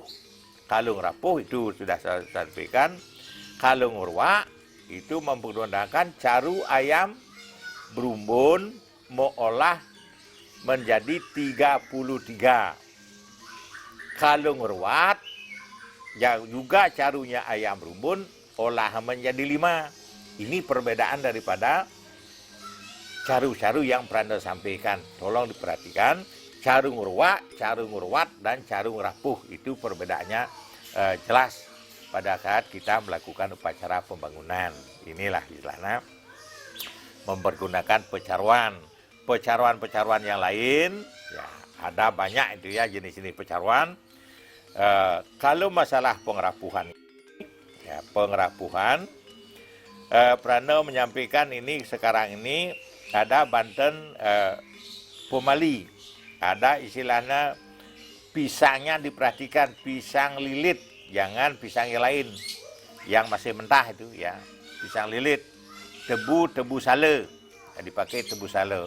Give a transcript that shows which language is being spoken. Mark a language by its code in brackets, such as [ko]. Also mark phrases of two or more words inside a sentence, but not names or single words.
[id] Kalau ngerapuh itu sudah saya sampaikan, kalau ngeruak itu menggunakan caru ayam berumbun mengolah menjadi 33. Kalau ngeruat juga carunya ayam berumbun olah menjadi 5. Ini perbedaan daripada caru-caru yang pernah sampaikan. Tolong diperhatikan, caru ngeruak, caru ngeruat, dan caru ngerapuh itu perbedaannya jelas pada saat kita melakukan upacara pembangunan. Inilah istilahnya mempergunakan pecaruan. Pecaruan-pecaruan yang lain, ya ada banyak itu ya jenis-jenis pecaruan. Kalau masalah pengerapuhan, ya pengerapuhan, Prana menyampaikan ini sekarang ini ada Banten pemali, ada istilahnya pisangnya diperhatikan pisang lilit, jangan pisang yang lain yang masih mentah itu ya, pisang lilit, tebu sale, dipakai tebu sale.